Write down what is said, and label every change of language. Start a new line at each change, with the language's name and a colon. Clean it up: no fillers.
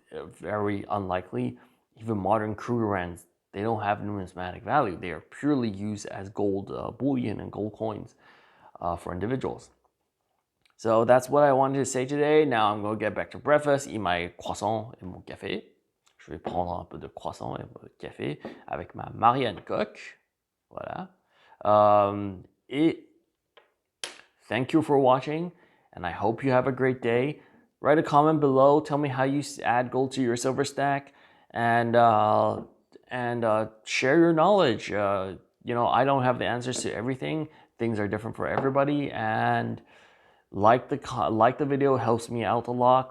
English: Very unlikely. Even modern Krugerrands, they don't have numismatic value. They are purely used as gold bullion and gold coins for individuals. So that's what I wanted to say today. Now I'm going to get back to breakfast, eat my croissant
French: et mon café. Je vais prendre un peu de croissant et de café avec ma Marianne Coq. Voilà.
English: Et thank you for watching, and I hope you have a great day. Write a comment below. Tell me how you add gold to your silver stack. and share your knowledge. You know, I don't have the answers to everything. Things are different for everybody, and like the video helps me out a lot.